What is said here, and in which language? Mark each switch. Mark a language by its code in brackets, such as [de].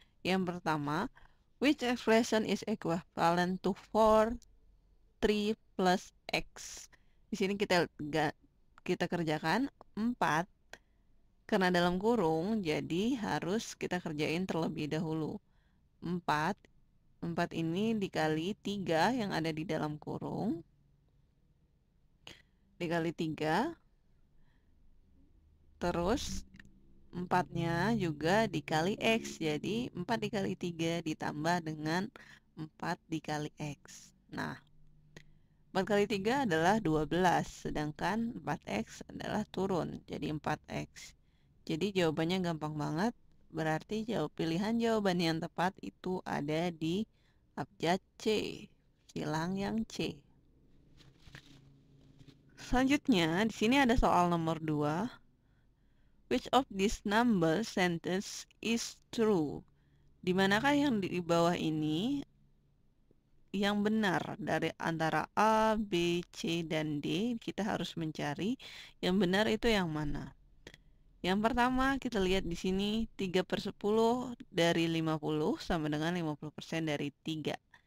[id] Yang pertama, [en] which expression is equivalent to 4, 3 plus X? [id] Di sini kita kerjakan 4 karena dalam kurung, jadi harus kita kerjain terlebih dahulu. 4 4 ini dikali 3 yang ada di dalam kurung, dikali 3, terus 4-nya juga dikali X. Jadi 4 dikali 3 ditambah dengan 4 dikali X. Nah, 4 kali 3 adalah 12, sedangkan 4X adalah turun, jadi 4X. Jadi jawabannya gampang banget, berarti pilihan jawaban yang tepat itu ada di abjad C, silang yang C. Selanjutnya, di sini ada soal nomor 2. [en] Which of these number sentence is true? [id] Di manakah yang di bawah ini yang benar dari antara A, B, C, dan D? Kita harus mencari yang benar itu yang mana. Yang pertama, kita lihat di sini 3/10 dari 50 sama dengan 50% dari 3.